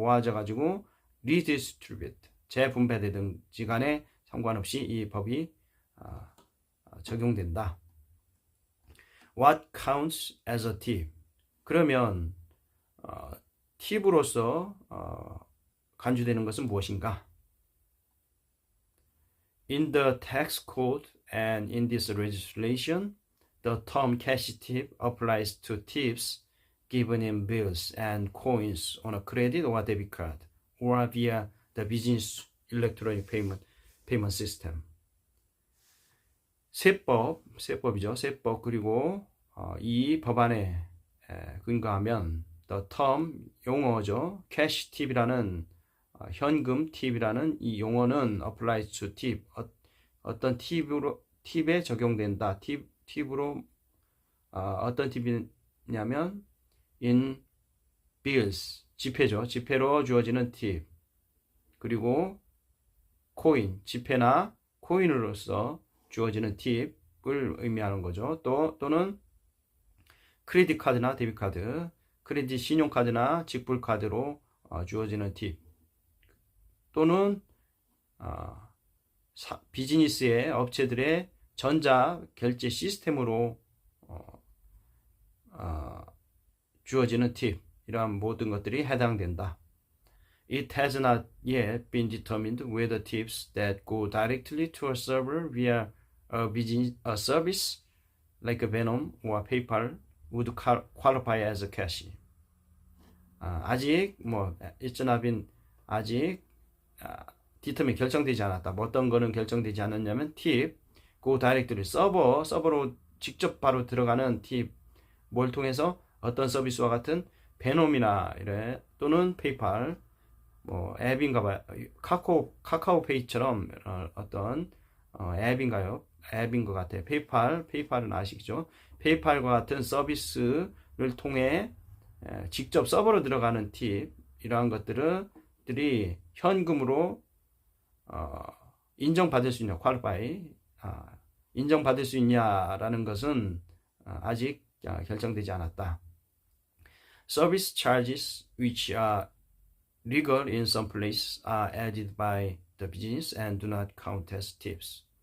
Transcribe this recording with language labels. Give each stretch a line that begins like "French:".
Korean: 모아져 가지고 redistribute 재분배되든지 간에 상관없이 이 법이 적용된다.
English: What counts as a tip?
Korean: 그러면 팁으로서 간주되는 것은 무엇인가?
English: In the tax code and in this legislation, the term cash tip applies to tips given in bills and coins on a credit or debit card or via the business electronic payment system.
Korean: 세법이죠. 세법 그리고 이 법안에 근거하면
English: the term
Korean: 용어죠. cash tip이라는 현금 팁이라는 이 용어는
English: applies to tip
Korean: 어떤 팁에 적용된다. 팁으로 어떤 팁이냐면
English: in bills
Korean: 지폐죠. 지폐로 주어지는 팁 그리고 코인 지폐나 코인으로서 주어지는 팁을 의미하는 거죠. 또는 크레딧 카드나 데뷔 카드, 크레딧 신용카드나 직불 카드로 주어지는 팁 또는 비즈니스의 업체들의 전자 결제 시스템으로 주어지는 팁 이러한 모든 것들이 해당된다.
English: It has not yet been determined whether tips that go directly to a server via a service like Venmo or PayPal would qualify as a cash.
Korean: 아직
English: it's not been
Korean: 아직 디터민 결정되지 않았다. 어떤 거는 결정되지 않았냐면 팁,
English: go directly
Korean: 서버로 직접 바로 들어가는 팁, 뭘 통해서 어떤 서비스와 같은 베놈이나 이래 또는 페이팔 뭐 앱인가 봐요. 카카오페이처럼 어떤 앱인가요? 앱인 것 같아요. 페이팔은 아시죠? 페이팔과 같은 서비스를 통해 직접 서버로 들어가는 팁 이러한 것들이 현금으로 인정받을 수 있냐, qualify 인정받을 수 있냐라는 것은 아직 결정되지 않았다.
English: Service charges which are legal in some places are added by the business and do not count as tips.